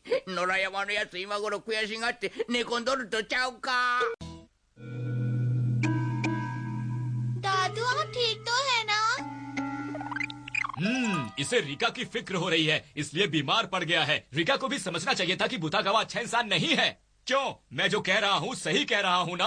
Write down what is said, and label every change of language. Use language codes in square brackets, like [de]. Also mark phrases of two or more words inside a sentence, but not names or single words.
[ja] 野良山のやつ今頃悔しがって寝込んどるとちゃうか。 [hi] दादू आप ठीक तो है ना? इसे रिका की फिक्र हो रही है, इसलिए बीमार पड़ गया है। रिका को भी समझना चाहिए था कि बुतागावा अच्छा इंसान नहीं है। क्यों? मैं जो कह रहा हूँ सही कह रहा हूँ ना?